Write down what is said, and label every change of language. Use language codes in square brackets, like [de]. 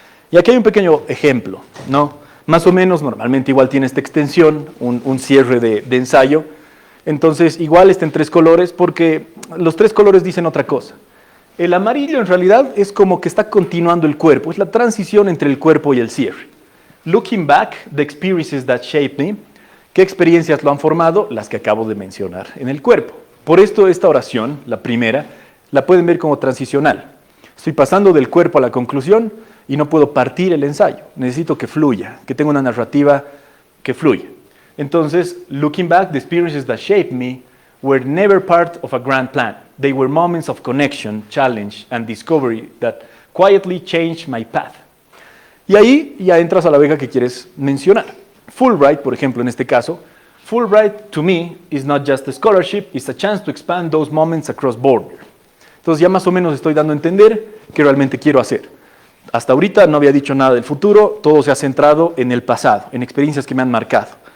[es] Y aquí hay un pequeño ejemplo, ¿no? Más o menos, normalmente igual tiene esta extensión, un cierre de ensayo. Entonces, igual está en 3 colores porque los 3 colores dicen otra cosa. El amarillo en realidad es como que está continuando el cuerpo, es la transición entre el cuerpo y el cierre. [en] Looking back, the experiences that shaped me. [es] ¿Qué experiencias lo han formado? Las que acabo de mencionar en el cuerpo. Por esto esta oración, la primera, la pueden ver como transicional. Estoy pasando del cuerpo a la conclusión y no puedo partir el ensayo. Necesito que fluya, que tenga una narrativa que fluya. [en] Entonces, looking back, the experiences that shaped me were never part of a grand plan. They were moments of connection, challenge, and discovery that quietly changed my path. [es] Y ahí ya entras a la beca que quieres mencionar. Fulbright, por ejemplo, en este caso, [en] Fulbright to me is not just a scholarship, it's a chance to expand those moments across borders. [es] Entonces ya más o menos estoy dando a entender qué realmente quiero hacer. Hasta ahorita no había dicho nada del futuro, todo se ha centrado en el pasado, en experiencias que me han marcado.